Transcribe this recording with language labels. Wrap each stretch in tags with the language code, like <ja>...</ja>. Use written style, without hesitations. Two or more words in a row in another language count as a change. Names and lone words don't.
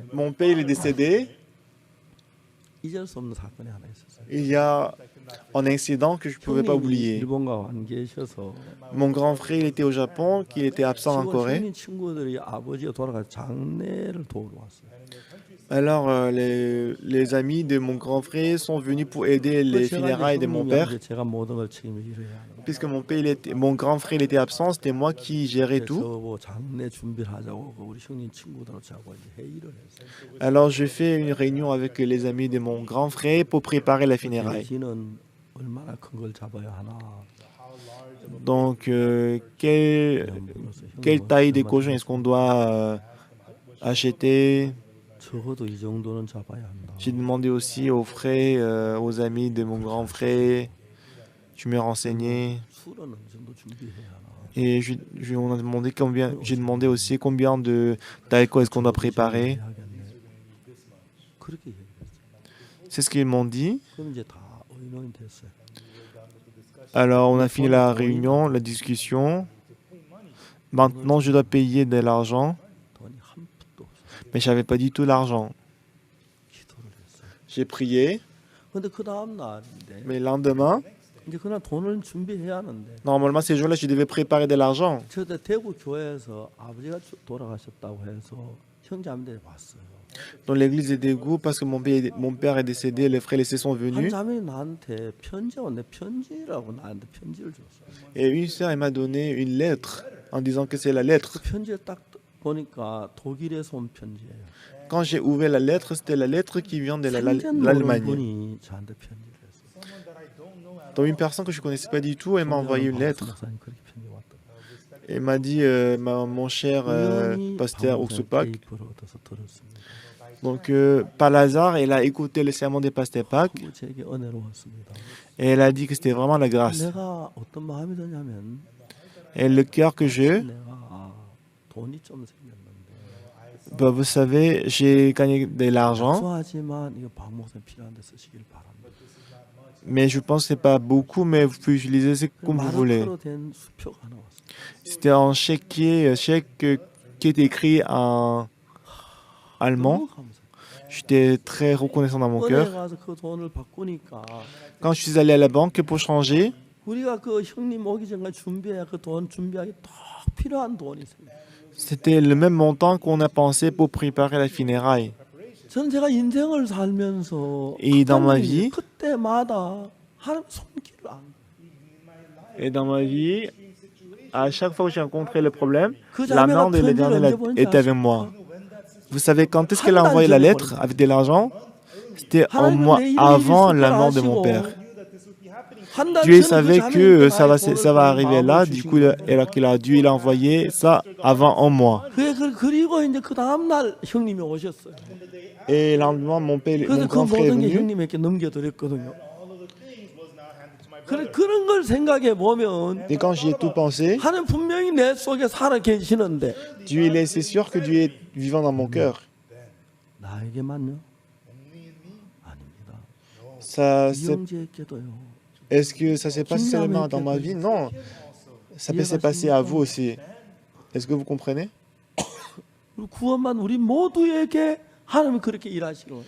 <fr>Mon père il est décédé.</fr> <ko>잊을 수 없는 사건이 하나 있었어요.</ko> <fr>Il y a un incident que je ne pouvais pas</fr> <ko>형님이</ko> <fr>oublier.</fr> <ko>일본가 안 계셔서</ko> <fr>Mon grand frère il était au Japon, qui était absent en Corée.</fr> <ko>형님 친구들이 아버지가 돌아가서 장례를 도우러 왔어요.</ko> <fr>Alors, les amis de mon grand frère sont venus pour aider les funérailles de mon père.</fr> <ko>제가 모든 걸 책임을 져야 하는 거예요.</ko> <fr>Puisque mon grand frère il était absent, c'était moi qui gérais tout.</fr> <ko>그래서 뭐 장례 준비를 하자고 우리 형님 친구들하고 이제 회의를 했어요.</ko> <fr>Alors, je fais une réunion avec les amis de mon grand frère pour préparer la funéraille.</fr> <ko>기는 얼마나 큰 걸 잡아야 하나.</ko> <fr>Donc, quelle taille de cochon est-ce qu'on doit acheter?</fr> <ko>적어도 이 정도는 잡아야 한다.</ko> <fr>J'ai demandé aussi aux frères, aux amis de mon grand frère. Je me renseignais.</fr> <ko>술은 어느 정도 준비해야 하나.</ko> <fr>Et on a demandé combien. J'ai demandé aussi combien d'alcool est-ce qu'on doit préparer.</fr> <ko>그렇게 얘기했어요.</ko> <fr>C'est ce qu'ils m'ont dit.</fr> <ko>그럼 이제 다 의논이 됐어요.</ko> <fr>Alors, on a fini la réunion, la discussion. Maintenant, je dois payer de l'argent,</fr> <ko>돈이 한 푼도 없어요.</ko> <fr>mais je n'avais pas du tout l'argent.</fr> <ko>기도를 했어요.</ko> <fr>J'ai prié,</fr> <ko>근데 그 다음 날인데</ko> <fr>mais le lendemain,</fr> <ko>이제 그날 돈을 준비해야 하는데</ko> <fr>normalement, ces jours-là, je devais préparer de l'argent.</fr> <ko>저때 대구 교회에서 아버지가 돌아가셨다고 해서 형제자매들이 왔어요.</ko> <fr>Dans l'église de Daegu, parce que mon père est décédé, les frères et sœurs sont</fr> <ko>한</ko> <fr>venus.</fr> <ko>자매이 나한테 편지가 왔는데 편지라고 나한테 편지를 줬어요.</ko> <fr>Et une sœur, elle m'a donné une lettre en disant que c'est la lettre.</fr> <ko>그 편지에 딱 보니까 독일에서 온 편지예요.</ko> <fr>Quand j'ai ouvert la lettre, c'était la lettre qui vient de</fr> <ko>생전 모르는</ko> <fr>l'Allemagne.</fr> <ko>분이 저한테 편지를 했어요.</ko> <fr>Donc une personne que je ne connaissais pas du tout, elle m'a envoyé une lettre.</fr> <ko>목사님 그렇게 편지 왔다.</ko> <fr>Elle m'a dit, mon cher pasteur Oxupak,</fr> <ko>테이프를 얻어서 들었습니다.</ko> <fr>donc par hasard, elle a écouté le sermon des pasteurs Pâques</fr> <ko>그거 제게 은혜로웠습니다.</ko> <fr>et elle a dit que c'était vraiment la grâce.</fr> <ko>내가 어떤 마음이 드냐면</ko> <fr>Et le cœur que j'ai,</fr> <ko>내가 돈이 좀 생겼는데</ko> <fr>bah, vous savez, j'ai gagné de l'argent,</fr> <ko>소하지만 이거 박 목사님 필요한데 쓰시길 바랍니다.</ko> <fr>mais je pense que ce n'est pas beaucoup, mais vous pouvez utiliser ce comme vous voulez.</fr> <ko>마르크로 된 수표가 하나 왔어요.</ko> <fr>C'était un chèque qui était écrit en allemand.</fr> <ko>너무 감사해요.</ko> <fr>J'étais très reconnaissant dans mon</fr> <ko>은혜</ko> <fr>cœur.</fr> <ko>가서 그 돈을 바꾸니까</ko> <fr>Quand je suis allé à la banque pour changer,</fr> <ko>우리가 그 형님 오기 전까지 준비해야 그 돈 준비하기 딱 필요한 돈이 있어요.</ko> <fr>c'était le même montant qu'on a pensé pour préparer la funéraille. 저는 제가 인생을 살면서 Et dans ma vie,</fr> <ko>그때마다 하나님 손길을 안</ko> <fr>et dans ma vie, à chaque fois que j'ai rencontré le problème,</fr> <ko>그</ko> <fr>la main</fr> <ko>자매가</ko> <fr>de</fr> <ko>편지를</ko> <fr>l'Éternel</fr> <ko>언제 보낸지</ko> <fr>était avec</fr> <ko>아십니까?</ko> <fr>moi. Vous savez quand est-ce qu'elle a envoyé la lettre avec de l'argent? C'était un</fr> <ko>하나님은</ko> <fr>mois</fr> <ko>내 일이</ko> <fr>avant</fr> <ko>있을</ko> <fr>la</fr> <ko>걸</ko> <fr>mort de mon</fr> <ko>아시고</ko> <fr>père.</fr> <ko>한 달</ko> <fr>Dieu</fr> <ko>전에 그</ko> <fr>savait</fr> <ko>자매한테</ko> <fr>que ça</fr> <ko>나의</ko> <fr>va</fr> <ko>돈을</ko> <fr>arriver</fr> <ko>마음을</ko> <fr>là, du</fr> <ko>주신</ko> <fr>coup, il a envoyé ça avant un mois.</fr> <ko>그리고 이제 그 다음 날 형님이 오셨어요.</ko> <fr>Et le lendemain, mon</fr> <ko>그래서 그</ko> <fr>grand frère est</fr> <ko>모든 게</ko> <fr>venu.</fr> <ko>형님에게 넘겨드렸거든요. 그런 걸 생각해 보면</ko> <fr>Et quand j'y ai tout pensé,</fr> <ko>하나님 분명히 내 속에 살아 계시는데</ko> <fr>Dieu, il est, c'est sûr que Dieu est vivant dans mon cœur.</fr> <ko>나에게만요? 아닙니다.</ko> <fr>Ça,</fr> <ko>이영재에게도요.</ko> <fr>est-ce que ça s'est passé seulement dans ma vie? Non. Ça peut se passer à vous aussi. Est-ce que vous comprenez?</fr> <ko>구원만 우리 모두에게 하나님이 그렇게 일하시는 거예요.</ko>